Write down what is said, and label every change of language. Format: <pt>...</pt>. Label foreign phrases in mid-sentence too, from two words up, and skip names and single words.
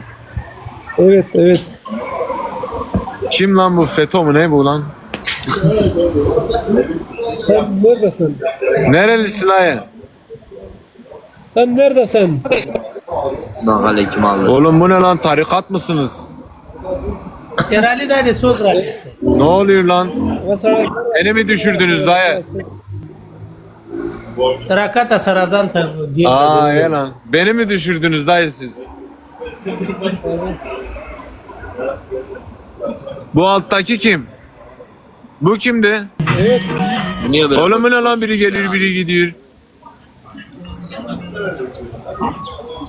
<tr>Evet. Kim lan bu? FETÖ mu ne bu lan? Sen neredesin? Nerelisin ayı? Sen neredesin? Oğlum bu ne lan? Tarikat mısınız?</tr> <ps>شیر علي دا دې څوک راغلی؟</ps> <tr>Ne oluyor lan? Beni mi düşürdünüz dayı?</tr> <ps>تراکته سره ځان ته</ps> <tr>Aa ya lan. Beni mi düşürdünüz dayı siz? Bu alttaki kim? Bu kimdi? Oğlum bu ne lan? Biri geliyor biri gidiyor.</tr>